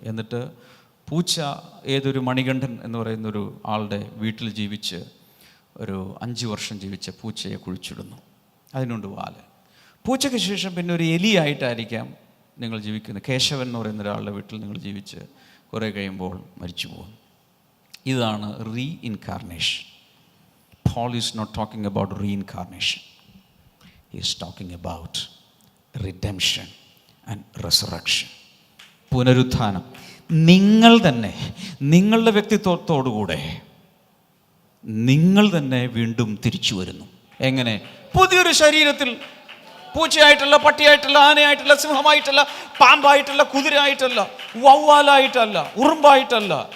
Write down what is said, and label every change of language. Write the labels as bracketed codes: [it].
[ml] എന്നിട്ട് പൂച്ച, ഏതൊരു മണികണ്ഠൻ എന്ന് പറയുന്നൊരു ആളുടെ വീട്ടിൽ ജീവിച്ച് ഒരു 5 വർഷം ജീവിച്ച പൂച്ചയെ കുഴിച്ചിടുന്നു. അതിനുണ്ട് വാല്. പൂച്ചയ്ക്ക് ശേഷം പിന്നെ ഒരു എലിയായിട്ടായിരിക്കാം നിങ്ങൾ ജീവിക്കുന്നത്. കേശവൻ എന്ന് പറയുന്ന ഒരാളുടെ വീട്ടിൽ നിങ്ങൾ ജീവിച്ച് കുറേ കഴിയുമ്പോൾ മരിച്ചു പോകും. ഇതാണ് reincarnation. [en] Paul is not talking about reincarnation. He is talking about redemption and resurrection. [ml] പുനരുത്ഥാനം. നിങ്ങൾ തന്നെ, നിങ്ങളുടെ വ്യക്തിത്വത്തോടുകൂടെ നിങ്ങൾ തന്നെ വീണ്ടും തിരിച്ചു വരുന്നു. എങ്ങനെ? പുതിയൊരു ശരീരത്തിൽ. പൂച്ചയായിട്ടല്ല, പട്ടിയായിട്ടല്ല, ആനയായിട്ടല്ല, സിംഹമായിട്ടല്ല, പാമ്പായിട്ടല്ല, കുതിരയായിട്ടല്ല, വവ്വാലായിട്ടല്ല, ഉറുമ്പായിട്ടല്ല.